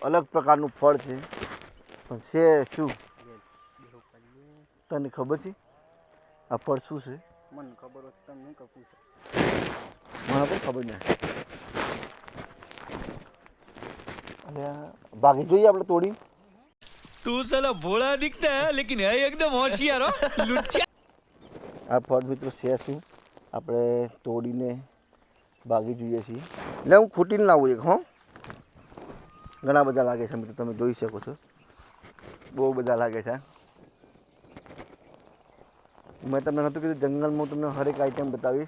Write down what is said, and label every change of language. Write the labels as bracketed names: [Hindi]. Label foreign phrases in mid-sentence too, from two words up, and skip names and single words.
[Gujarati] અલગ પ્રકારનું ફળ છે, પણ છે શું તને ખબર છે? આ ફળ શું છે? મને ખબર હોત તો નહીં કપું છે. મને પણ ખબર નહીં. ભાગી જોઈએ આપણે તોડી. [Hindi] तू साला भोला दिखता है लेकिन है एकदम होशियार हो लुच्चा। [Gujarati] આ ફળ મિત્રો છે શું? આપણે તોડીને ભાગી જોઈએ છીએ. એટલે હું ખૂટીને લાવું એક. ઘણા બધા લાગે છે મિત્રો, તમે જોઈ શકો છો. બહુ બધા લાગે છે. મેં તમને નહોતું કીધું જંગલમાં હું તમને હરેક આઈટમ બતાવીશ.